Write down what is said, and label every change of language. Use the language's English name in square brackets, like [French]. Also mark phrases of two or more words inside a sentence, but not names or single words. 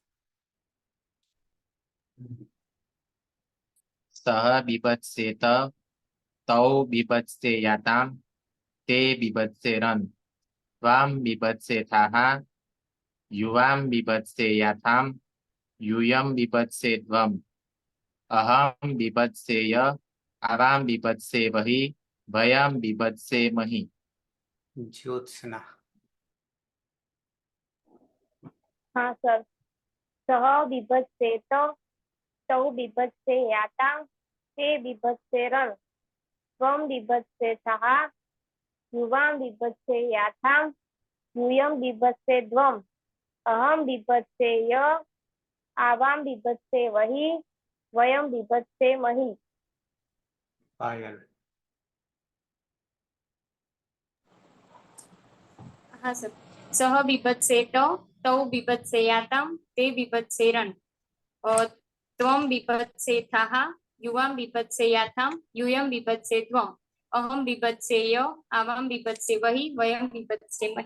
[Sanskrit] સહ બીભત્સેત તૌ બીભત્સેયાતામ તે બીભત્સેરન ત્વમ બીભત્સેથાહ યુવામ બીભત્સેયાથામ यूयम बीभत्सेध्वम अहम बीभत्सेय आवाम बीभत्सेवहि वयम बीभत्सेमहि. [Gujarati] જ્યોત્સના. હા સર. [Sanskrit] સહ બીભત્સેત તૌ બીભત્સેયાતામ તે બીભત્સેરન ત્વમ બીભત્સેથાહ યુવામ બીભત્સેયાથામ यूयम बीभत्सेध्वम अहम बीभत्सेय आवाम बीभत्सेवहि वयम बीभत्सेमहि. [Hindi] પાયલ. हाँ सर. [Sanskrit] सह बीभत्सेत तौ बिभत्सेयातां ते बिभत्सेरन् त्वं बिभत्सेथः युवां बिभत्सेयातां यूयं बिभत्से त्वम् अहं बिभत्सेय आवां बिभत्से वहि वयं बिभत्सेमहि